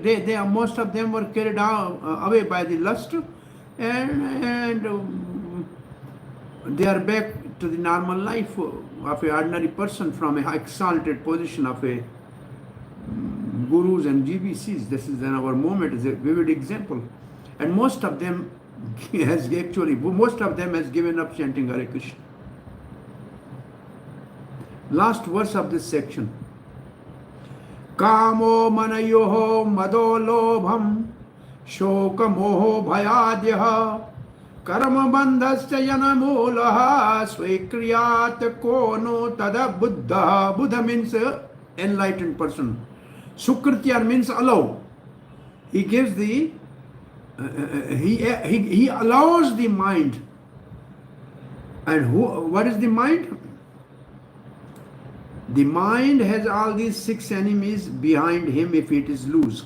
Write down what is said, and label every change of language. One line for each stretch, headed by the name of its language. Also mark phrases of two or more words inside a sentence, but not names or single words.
English: Most of them were carried away by the lust, and they are back to the normal life of an ordinary person from a exalted position of a gurus and GBCs. This is in our moment is a vivid example, and most of them has given up chanting Hare Krishna. Last verse of this section.
Sanskrit: कामो मनयोहो मदो लोभं शोक मोहो भयद्यहा कर्म बन्धस्य यनमुलहा स्विक्रियत् कोनो तद बुद्ध.
English: Buddha means enlightened person. Sukritya means allow. He gives the he allows the mind. And what is the mind? The mind has all these 6 enemies behind him if it is loose.